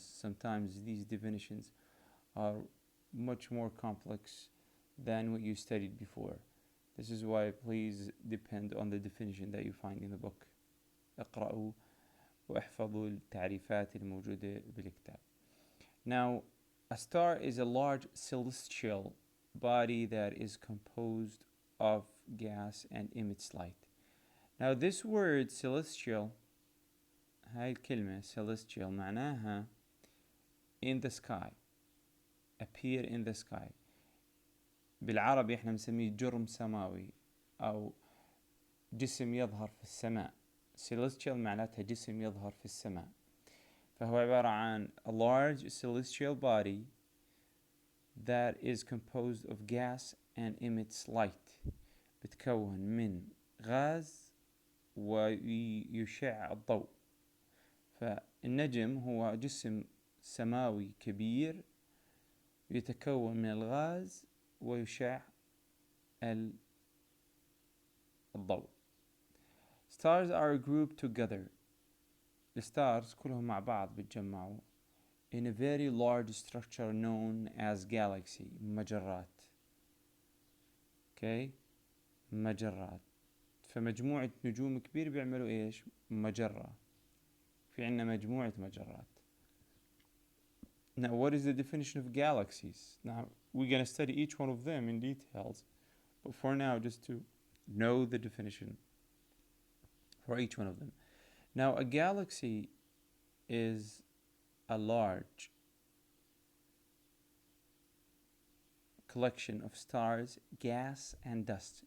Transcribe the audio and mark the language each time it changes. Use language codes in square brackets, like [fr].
[en] Sometimes these definitions are much more complex than what you studied before. This is why please depend on the definition that you find in the book. [ar] اقرأوا واحفظوا التعريفات الموجودة بالكتاب. [en] Now, a star is a large celestial body that is composed of gas and emits light. Now, this word celestial, [ar] هاي الكلمة [en] celestial [ar] معناها [en] in the sky, appear in the sky. [ar] بالعربي احنا بنسميه جرم سماوي أو جسم يظهر في السماء. [en] celestial [ar] معناتها جسم يظهر في السماء. فهو عبارة عن [en] a large celestial body that is composed of gas and emits light. [ar] بتكون من غاز ويشع الضوء. فالنجم هو جسم سماوي كبير يتكون من الغاز ويشع الضوء. [en] Stars are grouped together. The stars [ar] كلهم مع بعض بيتجمعوا [en] in a very large structure known as galaxy. [ar] مجرات. [en] Okay. [ar] مجرات. فمجموعة نجوم كبير بيعملوا ايش؟ مجرة. في عنا مجموعة مجرات. [en] Now, what is the definition of galaxies? Now, we're going to study each one of them in details. But for now, just to know the definition for each one of them. Now, a galaxy is a large collection of stars, gas, and dust.